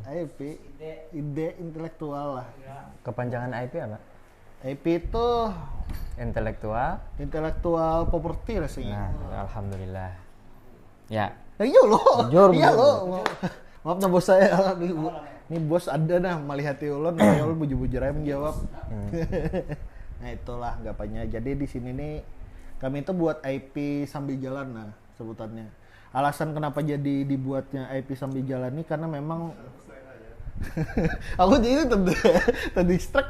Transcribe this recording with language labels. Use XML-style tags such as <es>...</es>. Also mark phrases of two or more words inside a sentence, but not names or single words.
<id>IP ide intelektual lah. Kepanjangan IP apa? IP itu Intelektual.</id> <en>intelektual property</en> <id>lah sih. Nah, alhamdulillah. Ya, Iya loh. Jujur, Iya bener.</id> <bjn>loh. Maaf nah bos saya. Ini bos ada nah malihati ulun, ya ulun bujur-bujur aja menjawab.</bjn> <id>Nah itulah anggapannya. Jadi di sini nih kami itu buat IP Sambil Jalan nah sebutannya. Alasan kenapa jadi dibuatnya IP Sambil Jalan nih karena memang aku jadi terdistract.</id>